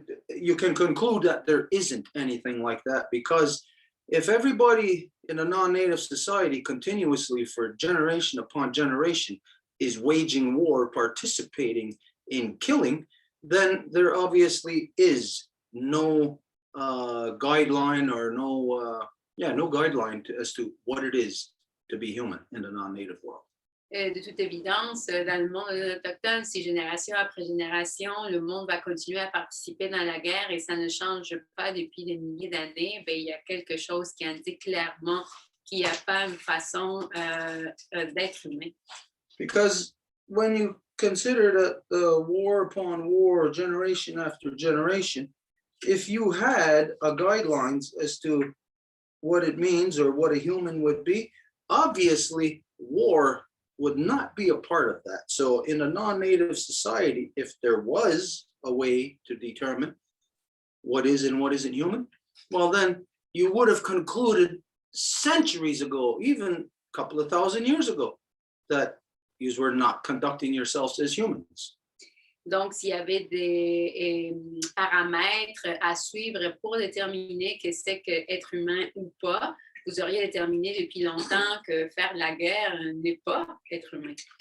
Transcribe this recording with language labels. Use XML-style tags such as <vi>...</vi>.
<en>you can conclude that there isn't anything like that, because if everybody in a non-native society continuously for generation upon generation is waging war, participating in killing, then there obviously is no guideline or no guideline as to what it is to be human in the non-native world.</en> <fr>De toute évidence, dans le monde autochtone, si génération après génération, le monde va continuer à participer dans la guerre et ça ne change pas depuis des milliers d'années, il y a quelque chose qui indique clairement qu'il n'y a pas une façon d'être humain.</fr> <en>Because when you consider that the war upon war, generation after generation, if you had a guidelines as to what it means or what a human would be, obviously war would not be a part of that. So in a non-native society, if there was a way to determine what is and what isn't human, well, then you would have concluded centuries ago, even a couple of thousand years ago, that you were not conducting yourselves as humans.</en> <fr>Donc, s'il y avait des paramètres à suivre pour déterminer que c'est que être humain ou pas, vous auriez déterminé depuis longtemps que faire la guerre n'est pas être humain.</fr>